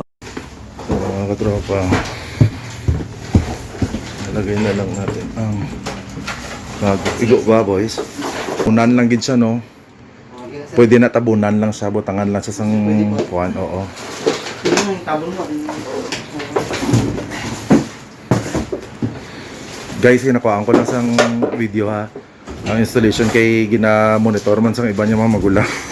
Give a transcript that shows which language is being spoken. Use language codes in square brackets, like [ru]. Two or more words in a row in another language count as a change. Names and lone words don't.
[tl] So, mga katropa, nalagay na lang natin ang bago. [hil] Igo ba, boys? Unan lang gid siya, no? Pwede na tabunan lang siya, butangan lang sa sang kuan, oo. Guys, kinakuhaan ko lang sang video ha. Ang installation kay gina-monitor man sang iba niya mga magulang.